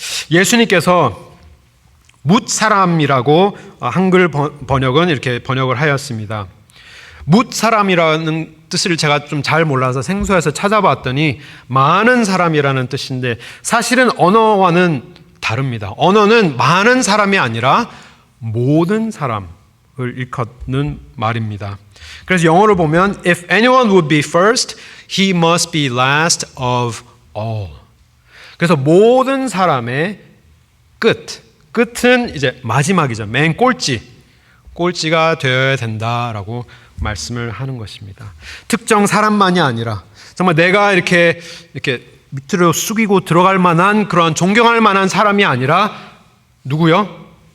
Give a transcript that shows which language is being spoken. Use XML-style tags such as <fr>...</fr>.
<ko>예수님께서 뭇사람이라고 한글 번역은 이렇게 번역을 하였습니다. 뭇사람이라는 뜻을 제가 좀 잘 몰라서 생소해서 찾아봤더니 많은 사람이라는 뜻인데 사실은 언어와는 다릅니다. 언어는 많은 사람이 아니라 모든 사람을 일컫는 말입니다. 그래서 영어로 보면</ko> <en>If anyone would be first, he must be last of all.</en> <ko>그래서 모든 사람의 끝은 이제 마지막이죠. 맨 꼴찌가 되어야 된다라고 말씀을 하는 것입니다. 특정 사람만이 아니라 정말 내가 이렇게 밑으로 숙이고 들어갈 만한 그런 존경할 만한 사람이 아니라 누구요?</ko>